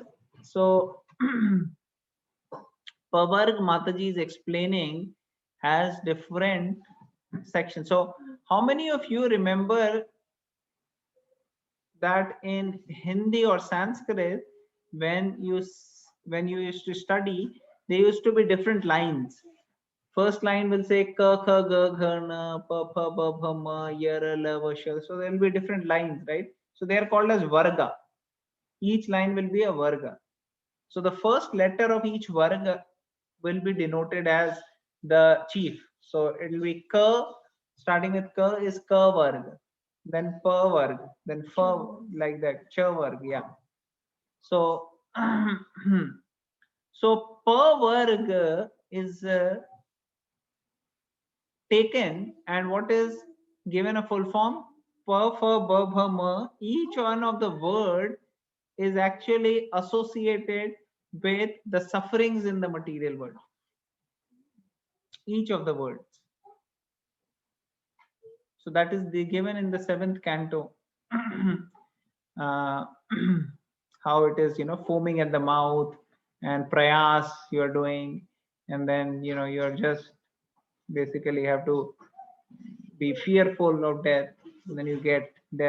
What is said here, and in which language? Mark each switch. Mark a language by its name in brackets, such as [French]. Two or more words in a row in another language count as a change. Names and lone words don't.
[English] So pavarg Mataji is explaining has different sections. So how many of you remember that in Hindi or Sanskrit, when you used to study, there used to be different lines. First line will say [Sanskrit] क ख ग घ न प फ ब भ म य र ल व श. [English] So there will be different lines, right? So they are called as varga. Each line will be a varga. So the first letter of each varga will be denoted as the chief. So it will be ka, starting with ka is [Sanskrit] क वर्ग, [English] then [Sanskrit] प वर्ग, [English] then fa, like that, [Sanskrit] च वर्ग, [English] yeah. So so [Sanskrit] प वर्ग [English] is taken, and what is given a full form? [Sanskrit] प फ ब भ म. [English] Each one of the word is actually associated with the sufferings in the material world. Each of the words. So that is given in the 7th canto. How it is, foaming at the mouth, and prayas you are doing, and then you're just basically have to be fearful of death, and then you get death.